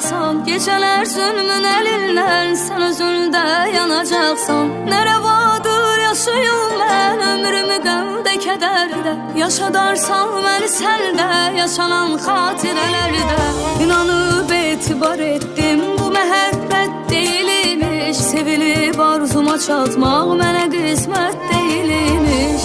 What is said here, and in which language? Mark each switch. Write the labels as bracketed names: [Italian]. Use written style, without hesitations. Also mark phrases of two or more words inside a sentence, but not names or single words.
[Turkish] yanacaksan, geceler zulmün elinden, sen özünde yanacaksan. Ne revadır yaşayım ben ömrümü [Azerbaijani] qəmdə kədərdə, yaşadarsan məni səndə, yaşanan xatirələrdə. İnanıb etibar etdim, bu məhəbbət deyilmiş, sevilib arzuma çatmaq mənə qismət deyilmiş.